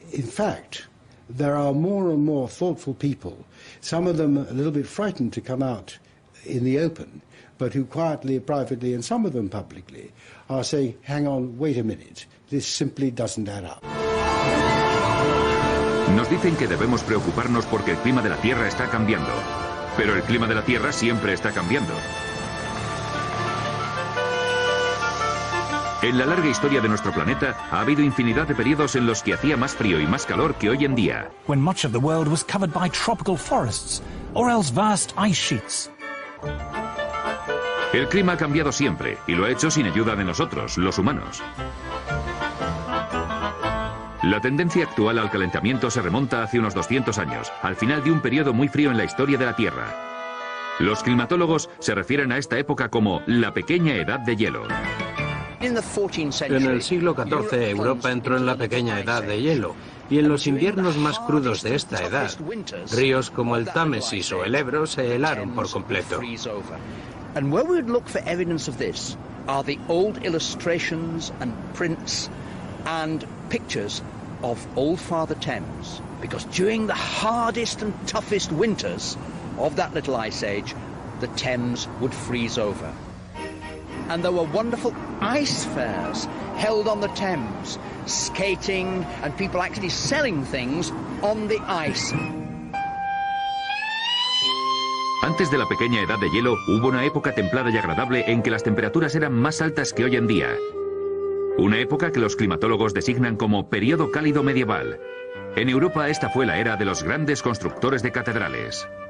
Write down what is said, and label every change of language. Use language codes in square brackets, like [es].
[en] In fact, there are more and more thoughtful people, some of them a little bit frightened to come out in the open, but who quietly, privately, and some of them publicly, are saying, hang on, wait a minute, this simply doesn't add up. [es] Nos dicen que debemos preocuparnos porque el clima de la Tierra está cambiando. Pero el clima de la Tierra siempre está cambiando. En la larga historia de nuestro planeta ha habido infinidad de periodos en los que hacía más frío y más calor que hoy en día. [en] When much of the world was covered by tropical forests, or else vast ice sheets. [es] El clima ha cambiado siempre, y lo ha hecho sin ayuda de nosotros, los humanos. La tendencia actual al calentamiento se remonta hace unos 200 años, al final de un periodo muy frío en la historia de la Tierra. Los climatólogos se refieren a esta época como la pequeña edad de hielo. En el siglo XIV, Europa entró en la pequeña edad de hielo, y en los inviernos más crudos de esta edad, ríos como el Támesis o el Ebro se helaron por completo. [en] And where we would look for evidence of this are the old illustrations and prints and pictures of Old Father Thames, because during the hardest and toughest winters of that little ice age, the Thames would freeze over. And there were wonderful ice fairs held on the Thames, skating and people actually selling things on the ice. [es] Antes de la pequeña edad de hielo, hubo una época templada y agradable en que las temperaturas eran más altas que hoy en día. Una época que los climatólogos designan como periodo cálido medieval. En Europa esta fue la era de los grandes constructores de catedrales.